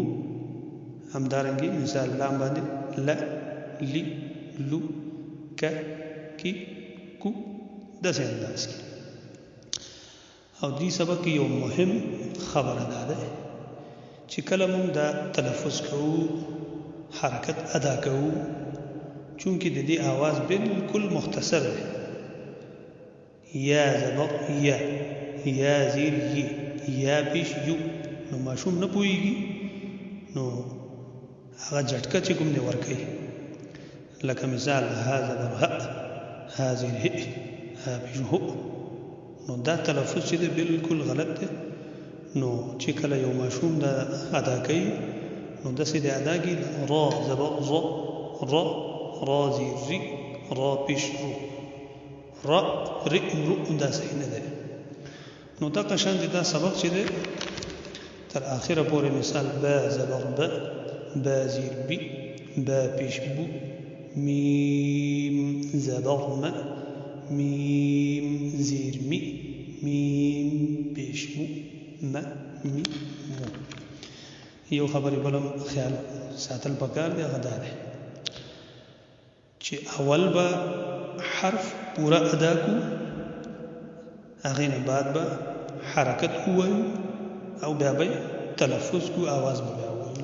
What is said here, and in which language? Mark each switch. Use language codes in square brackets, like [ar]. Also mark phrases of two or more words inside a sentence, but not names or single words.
[ps] همدارنګې مثال لام باندې ل، لی، لو، ک، کی، کو. داسې انداز کې. او دې سبق کې یو مهم خبره دا ده چې کله موږ دا تلفظ کوو، حرکت ادا کوو، چونکې د دې آواز بالکل مختصر دی. یا زبر یا، یا زیر ی، یا پیش یو. نو ماشوم نه پوهېږي نو هغه جټکه چې کوم دی ورکوي. لکه مثال ها زبر ها، ها زیر هی، ها پیش هو. نو دا تلفظ چې دی بالکل غلط دی. نو چې کله یو ماشوم دا ادا کوي نو داسې دی ادا کړي را زبر ز، را، را زیر ری، را پیش رو، را ری رو. دا صحیح نه دی. نو دا قشان دی دا سبق چې دی تر آخره پورې. مثال با زبر با، با زیر بی، با پیش بو، میم زبر ما، میم زیر می، میم پیش مو، ما می مو. یو خبرې بلم خیال ساتل پکار دی، هغه دا دی چې اول به حرف پورا ادا کو، هغې نه بعد به حرکت ووایو او بیا به تلفظ کو، آواز به بیا ووایو.